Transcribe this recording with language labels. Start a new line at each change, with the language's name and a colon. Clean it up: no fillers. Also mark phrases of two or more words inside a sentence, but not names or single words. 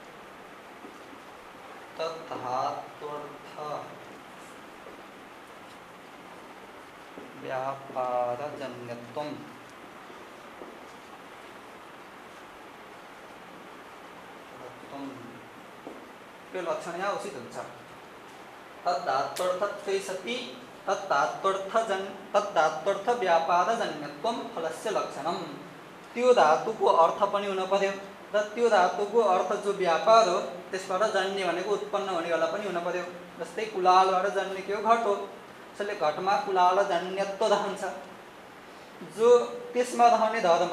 Sanskrit: तद्धात्वर्थ व्यापारजन्यत्वम्
Nepali: यो लक्षण यहाँ उचित हुन्छ।
Sanskrit: तद्धात्वर्थत्वे सति तद्धात्वर्थ व्यापारजन्यत्वम् फलस्य लक्षणम्।
Nepali: त्यो धातुको अर्थ पनि हुन पर्यो र त्यो धातुको अर्थ जो व्यापार हो त्यसबाट जन्य भनेको उत्पन्न हुनेवाला पनि हुन पर्यो। जस्तै कुलालबाट जन्ने के हो? घट हो। त्यसैले घटमा कुलाल जन्यत्व रहन्छ, जो त्यसमा रहने धर्म।